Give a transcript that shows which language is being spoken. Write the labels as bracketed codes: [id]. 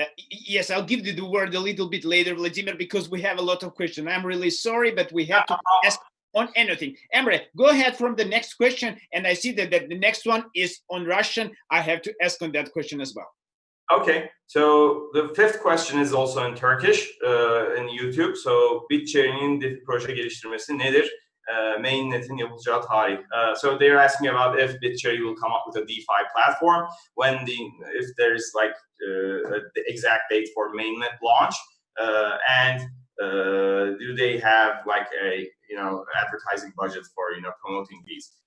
[en] Yes, I'll give you the word a little bit later, Vladimir, because we have a lot of questions. I'm really sorry, but we have to ask on anything. Emre, go ahead from the next question. And I see that the next one is on Russian. I have to ask on that question as well. Okay, so the fifth question is also in Turkish in YouTube. [tr] So BitCherry'nin DeFi proje geliştirmesi nedir? Mainnet'in yapılacağı tarih. [en] So they're asking about if BitCherry will come up with a DeFi platform, if there's like the exact date for mainnet launch, and do they have like a advertising budget for promoting these?